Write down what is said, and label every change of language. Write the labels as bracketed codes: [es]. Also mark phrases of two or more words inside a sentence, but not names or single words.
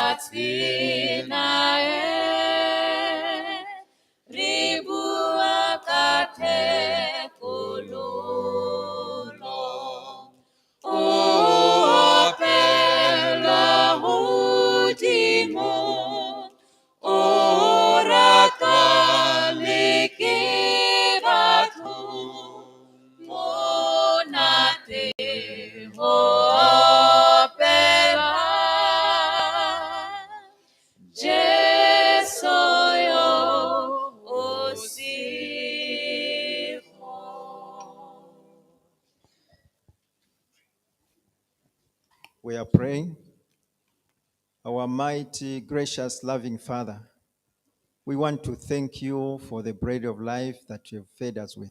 [st] tlase nae, re bua ka thekololo. O apela hodimo, o ratwa le ke batho, monate ho apela Jesu yo o siho. [en] We are praying. Our mighty, gracious, loving Father, we want to thank you for the bread of life that you have fed us with.